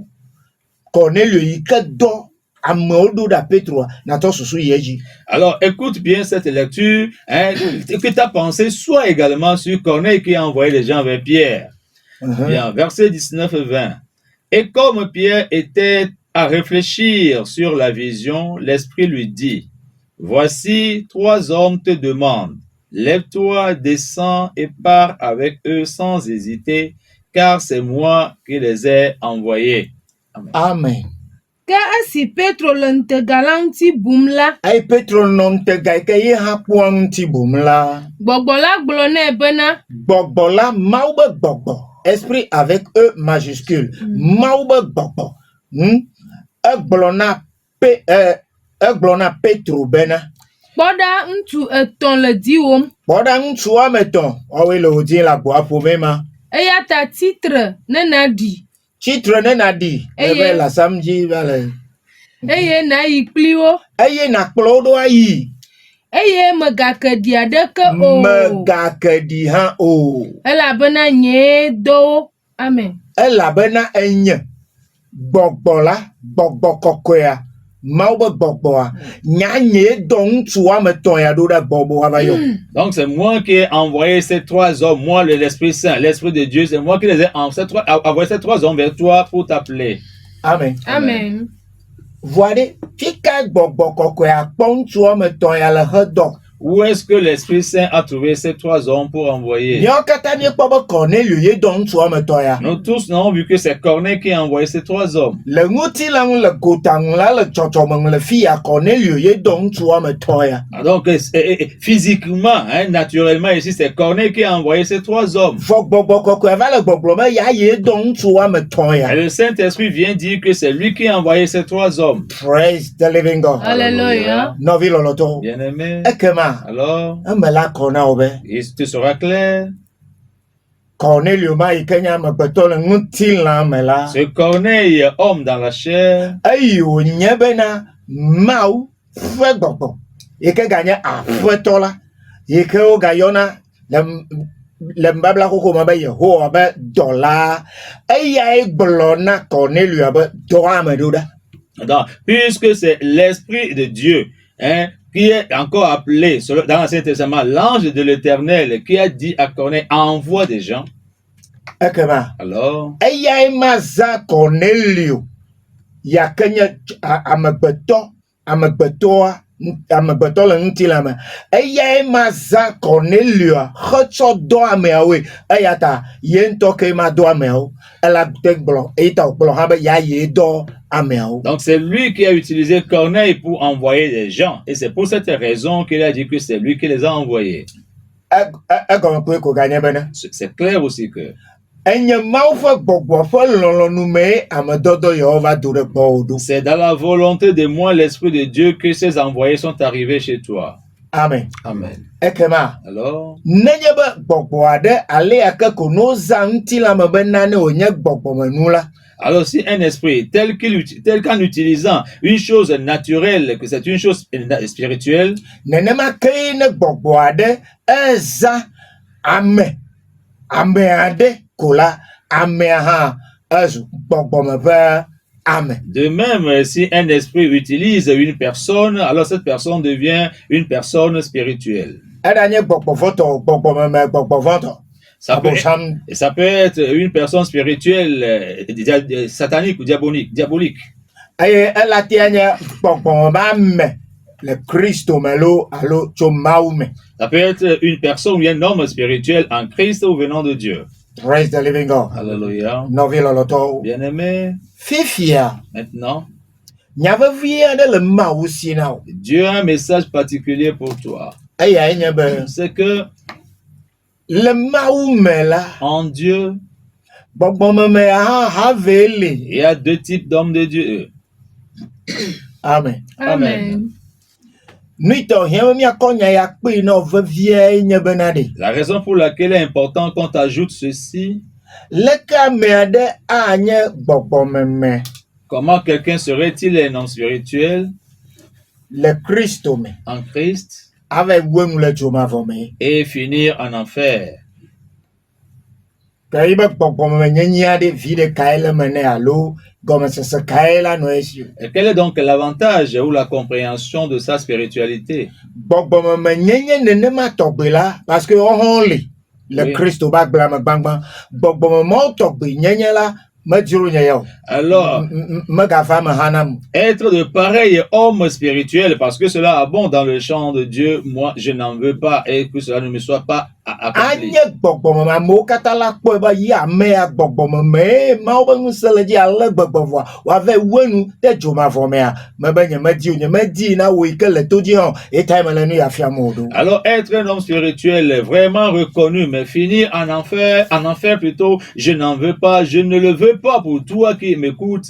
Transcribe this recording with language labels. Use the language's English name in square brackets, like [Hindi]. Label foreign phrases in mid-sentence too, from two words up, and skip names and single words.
[Ewe] Cornelio yi ke dɔ amewo ɖo ɖa Petroa natsɔ susu yi edzi. [French] Alors, écoute bien cette lecture, que ta pensée soit également sur Corneille qui a envoyé les gens vers Pierre. Bien, versets 19 et 20. Et comme Pierre était à réfléchir sur la vision, l'Esprit lui dit, voici 3 hommes te demandent, lève-toi, descends et pars avec eux sans hésiter, car c'est moi qui les ai envoyés. Amen. [Ewe] Ke esi Petro le ŋutega la ŋuti bum la, Eye Petro nɔ ŋutega yi ke ye hã kpɔa ŋuti bum la. gbɔgbɔ la gblɔ nɛ bena, Gbɔgbɔ la, Mawu be gbɔgbɔ. [French] Esprit avec E majuscule. [Ewe] Mawu be gbɔgbɔ. Egblɔ na Petro bena. kpɔ ɖa ŋutsu etɔ̃ le diwòm. Kpɔ ɖa ŋutsu woame etɔ̃, woawoe le wò dim le agboa ƒome ma. eya ta titre ne na ɖi Titre ne na ɖi ebe le asam dzi va le. eye na yi kpli wo Eye nakplɔ wo ɖo ayi. eye megake ɖi aɖeke o Megake ɖi hã o. elabena nyee do wo amen. Elabena enye gbɔgbɔ la, gbɔgbɔ kɔkɔea, Mawu be gbɔgbɔa, nyanye dɔ ŋutsu woame etɔ̃ ya ɖo ɖe gbɔgbɔ ava yɔ. [French] Donc c'est moi qui ai envoyé ces 3 hommes, moi l'Esprit Saint, l'Esprit de Dieu, c'est moi qui les ai envoyé ces 3 hommes vers toi pour t'appeler. Amen. Amen. Voyez, [Ewe] fika gbɔgbɔ kɔkɔea kpɔ ŋutsu woame etɔ̃ ya le hedɔ. [French] Où est-ce que l'Esprit Saint a trouvé ces 3 hommes pour envoyer? [Ewe] Nyɔ katã miekpɔ be Cornelius ye dɔ ŋutsu woame etɔ̃ ya. [French] Nous tous n'avons vu que c'est Corneille qui a envoyé ces 3 hommes. [Ewe] Le ŋutilã ŋu le gota ŋu la le tsɔtsɔme ŋu le fi ya Cornelius ye dɔ ŋutsu woame etɔ̃ ya. [French] Donc physiquement, hein, naturellement ici, c'est Corneille qui a envoyé ces 3 hommes. [Ewe] Vɔ gbɔgbɔ kɔkɔe va le gbɔgblɔ be ya ye dɔ ŋutsu woame etɔ̃ [French] Et [Ewe] ya. [French] le Saint-Esprit vient dire que c'est lui qui a envoyé ces 3 hommes. [English] Praise the living God. [French] Alléluia. [Ewe] Nɔvi lɔlɔtɔ. [French] Bien-aimé. [Ewe] Ekema, [French] Alors, [Ewe] eme la kɔ na wo be. [French] il te sera clair. [Ewe] Cornelius ma yi ke nye amegbetɔ le ŋutilã me la. [French] Ce Corneille, homme dans la chair, [Ewe] Eyi wònye bena Mawu ƒe gbɔgbɔ yi ke ganye aƒetɔ la yi ke wogayɔna le nubabla xoxo me be Yehowa be dɔla eyae gblɔ na Cornelius be dɔ ame ɖo ɖa. [French] donc, puisque c'est l'Esprit de Dieu, hein, qui est encore appelé dans l'Ancien Testament, l'ange de l'Éternel, qui a dit à Corneille, envoie des gens. [Ewe] Ekema [French] Alors, [Ewe] eyae ma zã Cornelius yake nye amegbetɔ le ŋutilã me eyae ma zã Cornelius hetsɔ dɔ ameawoe eya ta ye ŋutɔ ke ma dɔ ameawo elabete gblɔ eyi ta wògblɔ hã be ya ye dɔ ameawo. [French] donc c'est lui qui a utilisé Corneille pour envoyer des gens. Et c'est pour cette raison qu'il a dit que c'est lui qui les a envoyés. [Ewe] Egɔme koe ko ganye bena [French] C'est clair aussi que [Ewe] enye Mawu ƒe gbɔgbɔ ƒe lɔlɔ̃nu mee amedɔdɔ yawo va do ɖe gbɔwò ɖo. [French] c'est dans la volonté de moi, l'Esprit de Dieu, que ces envoyés sont arrivés chez toi. Amen. Amen. [Ewe] Ekema [French] Alors, [Ewe] nenye be gbɔgbɔ aɖe ale yake ko no zã ŋutilã me be nane wònye gbɔgbɔmenu la. [French] alors si un esprit, tel qu'en utilisant une chose naturelle, que c'est une chose spirituelle, [Ewe] Nenema ke ne gbɔgbɔ aɖe ezã ame aɖe ko la amea hã ezu gbɔgbɔme ƒe ame. [French] de même, si un esprit utilise une personne, alors cette personne devient une personne spirituelle. [Ewe] Eɖanye gbɔgbɔvɔtɔ gbɔgbɔmeme gbɔgbɔvɔtɔ. [French] Ça peut, [Ewe] Abosam [French] ça peut être une personne spirituelle, satanique ou diabolique. [Ewe] eye elatia nye gbɔgbɔme ame le Kristo me lo alo tso Mawu me. [French] Ça peut être une personne ou un homme spirituel en Christ ou venant de Dieu. [English] Praise the living God. [French] Alléluia. [Ewe] Nɔvi lɔlɔtɔwo. [French] Bien-aimé, [Ewe] Fifia [French] maintenant, [Ewe] nyavevi aɖe le Mawu si na wo. [French] Dieu a un message particulier pour toi. [Ewe] Eyae nye be [French] C'est que [Ewe] le Mawu me la [French] en Dieu, [Ewe] gbɔgbɔmeme hã have li. [French] il y a 2 types d'hommes de Dieu. Amen. Amen. [Ewe] Nuitɔ hiã be míakɔ nya ya kpee na wo vevie nye bena ɖe. [French] La raison pour laquelle il est important qu'on t'ajoute ceci, [Ewe] Leke ame aɖe anye gbɔgbɔmeme [French] comment quelqu'un serait-il un homme spirituel [Ewe] le Kristo me [French] en Christ [Ewe] ava wue nu le dzomavɔ me. [French] et finir en enfer? [Ewe] Ke yi be gbɔgbɔmeme nyenye aɖe vi ɖekae le me nɛ alo gɔmesese kae la nɔ esi o. [French] Et quel est donc l'avantage ou la compréhension de sa spiritualité? [Ewe] Gbɔgbɔmeme nyenye nenema tɔgbe la [French] parce que [Ewe] wohã li le [French] Oui. [Ewe] Kristo ƒe agblea me gbangba. Gbɔgbɔmemewo tɔgbe nyenye la medzro nye ya o. [French] Alors, [Ewe] Megafa me hã nam. [French] être de pareils hommes spirituels, parce que cela abonde dans le champ de Dieu, moi je n'en veux pas et que cela ne me soit pas accompli. [Ewe] Anye gbɔgbɔmeme amewo katã la kpɔe be yi amea gbɔgbɔmeme Mawu be ŋusẽ le dzi ale gbegbe vɔa wòava wue nu ɖe dzomavɔ mea mebe nyemedi o nyemedi na wo yi ke le to dzi hã eta mele nu ya fiam o ɖo. [French] Alors être un homme spirituel vraiment reconnu, mais finir en enfer plutôt, je n'en veux pas, je ne le veux pas pour toi qui m'écoutes.